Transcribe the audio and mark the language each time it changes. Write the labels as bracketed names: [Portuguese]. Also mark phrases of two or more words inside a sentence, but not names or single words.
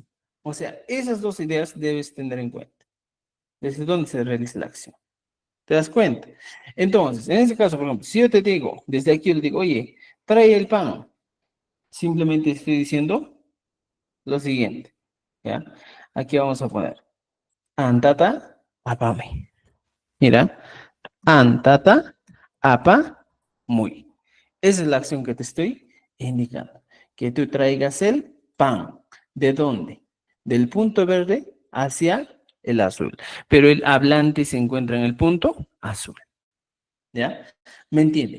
[Spanish] O sea, esas dos ideas debes tener en cuenta. Desde donde se realiza la acción. ¿Te das cuenta? Entonces, en ese caso, por ejemplo, si yo te digo, desde aquí yo le digo, oye, trae el pan. Simplemente estoy diciendo lo siguiente. ¿Ya? Aquí vamos a poner, [Quechua] antata, apame. Mira, antata, apa, muy. [Spanish] Esa es la acción que te estoy indicando. Que tú traigas el pan. ¿De dónde? Del punto verde hacia el azul. Pero el hablante se encuentra en el punto azul. ¿Ya? ¿Me entiende?